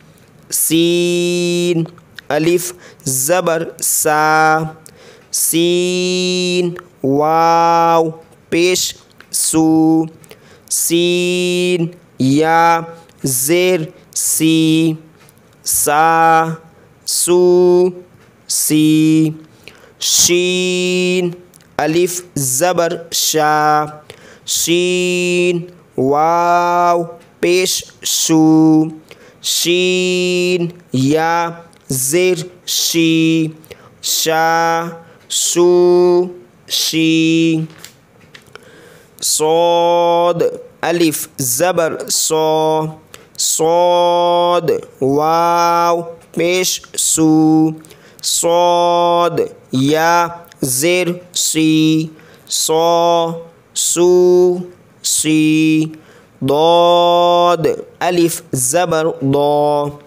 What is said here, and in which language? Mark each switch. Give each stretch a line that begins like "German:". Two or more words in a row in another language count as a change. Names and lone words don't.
Urdu: سین الف زبر سا سین واو پیش سو سین یا زیر سی سا سو سی شین الف زبر شا شین واو پیش شو شین یا زیر شی شا شو شی صاد الف زبر صا صاد واو پیش سو صاد یا زیر سی صا سو سی ضاد الف زبر ضا